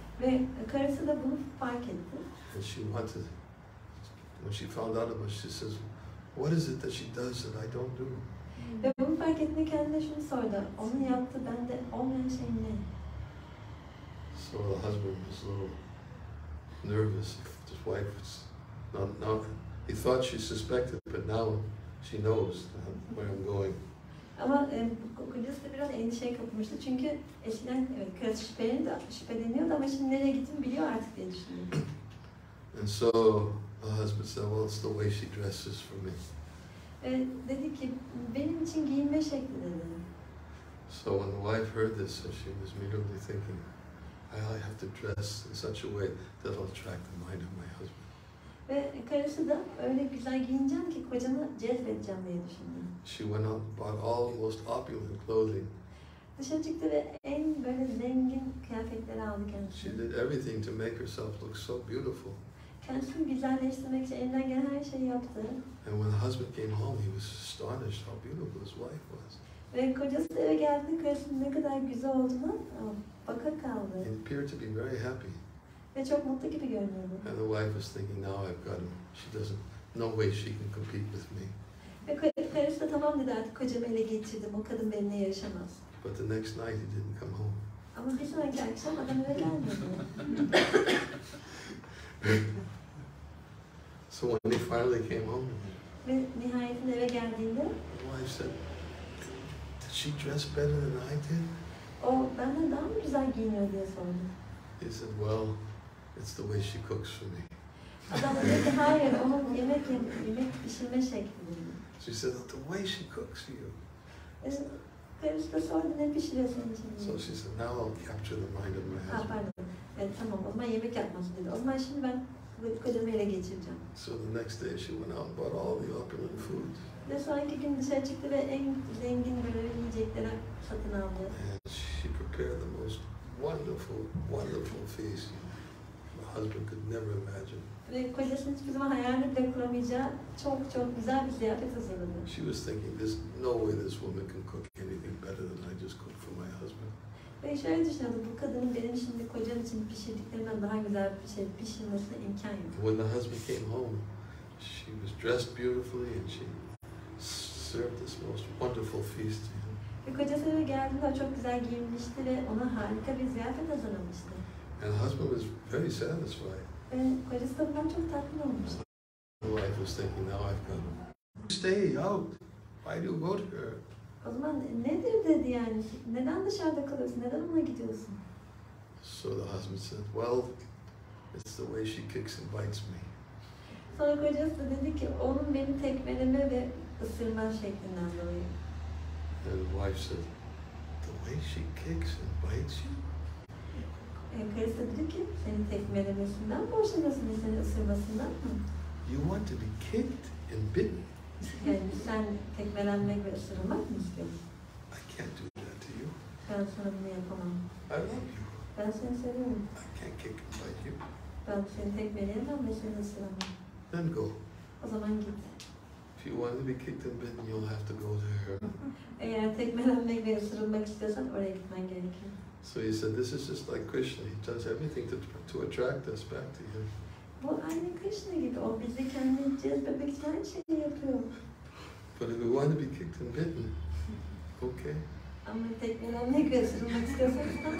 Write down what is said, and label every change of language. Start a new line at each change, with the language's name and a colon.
Turkish: Ve karısı da bunu fark etti.
English: And she wanted, when she found out about it, she says, "What is it that she does that I don't do?"
Turkish: Ve bunu fark ettiğinde kendine şunu sordu. Onun yaptığı bende olmayan şey ne?
English: So the husband was a little nervous. His wife was now he thought she suspected, but now she knows where I'm going.
Turkish: Ama kocası da biraz endişeye kapılmıştı. Çünkü eskiden evet, karısı şüpheleniyordu ama şimdi nereye gittiğini biliyor artık diye düşünüyor.
English: And so the husband said, "Well, it's the way she dresses for me."
Turkish: Dedi ki benim için giyinme şekli dedi.
English: So when the wife heard this, she was immediately thinking, I have to dress in such a way that will attract the mind of my husband.
Turkish: Ve karısı da öyle güzel giyineceğim ki kocamı cezbedeceğim diye düşündü.
English: She went out and bought all the most opulent clothing.
Turkish: Dışarı çıktı ve en böyle zengin kıyafetleri aldı kendisi.
English: She did everything to make herself look so beautiful.
Turkish: Kendisini güzelleştirmek için elinden gelen her şeyi yaptı.
English: And when the husband came home, he was astonished how beautiful his wife was.
Turkish: Ve kocası eve geldiğinde karısının ne kadar güzel olduğuna baka kaldı.
English: He appeared to be very happy.
Turkish: Ve çok mutlu gibi görünüyordu.
English: And the wife was thinking, now I've got him. She doesn't, no way she can compete with me.
Turkish: Ve karısı da tamam dedi artık kocamı ele geçirdim. O kadın benimle yarışamaz.
English: But the next night he didn't come home.
Turkish: Ama bir sonraki akşam adam eve gelmedi.
English: So when he finally came home,
Turkish: Ve nihayetinde eve geldiğinde
English: the wife said, did she dress better than I did?
Turkish: o benden daha mı güzel giyiniyor diye sordu.
English: He said, well, it's the way she cooks for me.
Turkish: Adam dedi ki hayır onun yemek pişirme şekli dedi.
English: She said, the way she cooks for you.
Turkish: Karısı da sordu ne pişiriyor senin için diye.
English: So she said, now I'll capture the mind of my Ha husband.
Turkish: pardon. Evet tamam o zaman yemek yapması dedi. O zaman şimdi ben kocamı ele geçireceğim.
English: So the next day she went out and bought all the opulent food.
Turkish: Ve sonraki gün dışarı çıktı ve en zengin böyle yiyecekleri satın aldı.
English: And she prepared the most wonderful, wonderful feast my husband could never imagine.
Turkish: Ve kocasının hiçbir zaman hayalini bile kuramayacağı çok güzel bir ziyafet hazırladı.
English: She was thinking, there's no way this woman can cook anything better than I just cooked for my husband.
Turkish: Ve şöyle düşünüyordu, bu kadının benim şimdi kocam için pişirdiklerimden daha güzel bir şey pişirmesine imkan yok.
English: When the husband came home, she was dressed beautifully and she served this most wonderful feast to him.
Turkish: Ve kocası eve geldiğinde o çok güzel giyinmişti ve ona harika bir ziyafet hazırlamıştı.
English: And the husband was very satisfied.
Turkish: Ve kocası da bundan çok tatmin olmuştu.
English: The wife was thinking, now I've got him. Stay out. Why do you go to her?
Turkish: O zaman nedir dedi yani, neden dışarıda kalıyorsun, neden ona gidiyorsun?
English: So the husband said, well, it's the way she kicks and bites me.
Turkish: Sonra kocası da dedi ki, onun beni tekmeleme ve ısırma şeklinden dolayı.
English: And the wife said, the way she kicks and bites you?
Turkish: karısı dedi ki seni tekmelemesinden mi hoşlanıyorsun, seni ısırmasından mı?
English: You want to be kicked and bitten?
Turkish: Yani sen tekmelenmek ve ısırılmak mı istiyorsun?
English: I can't do that to you.
Turkish: Ben sana bunu yapamam.
English: I love you.
Turkish: Ben seni seviyorum.
English: I can't kick and bite you.
Turkish: Ben seni tekmeleyemem ve seni ısıramam.
English: Then go.
Turkish: O zaman git.
English: If you want to be kicked and bitten, you'll have to go there.
Turkish: Eğer tekmelenmek ve ısırılmak istiyorsan oraya gitmen gerekiyor.
English: So he said, this is just like Krishna. He does everything to attract us back to him.
Turkish: Bu aynı Krishna gibi. O bizi kendine cezbetmek için her şeyi yapıyor.
English: But if we want to be kicked and bitten, okay.
Turkish: Ama tekmelenmek ve ısırılmak istiyorsan tamam.